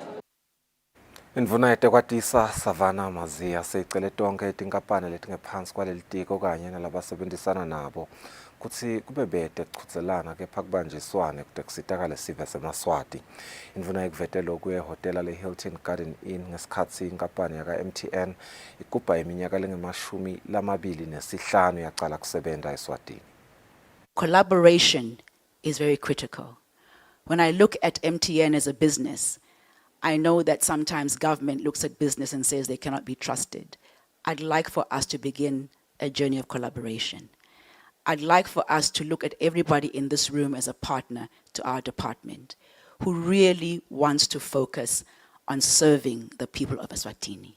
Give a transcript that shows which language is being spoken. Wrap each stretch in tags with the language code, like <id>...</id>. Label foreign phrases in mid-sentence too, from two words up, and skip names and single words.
<ss>Indvuna yetekwatisa Savana Mazia seyicele tonke itinkampani letingephansi kwaleli tiko kanye nalabasebenzisana nabo kutsi kube bede kuchudzelana kepha kubanjiswane kute kusitakale sive seMaswati. Indvuna yekuvete lokhu ehhotela le-Hilton Garden Inn ngesikhatsi inkampani yaka-MTN igubha iminyaka lengemashumi 25 yacala kusebenta eSwatini.</ss> <en>Collaboration is very critical. When I look at MTN as a business, I know that sometimes government looks at business and says they cannot be trusted. I'd like for us to begin a journey of collaboration. I'd like for us to look at everybody in this room as a partner to our department who really wants to focus on serving the people of Eswatini.</en>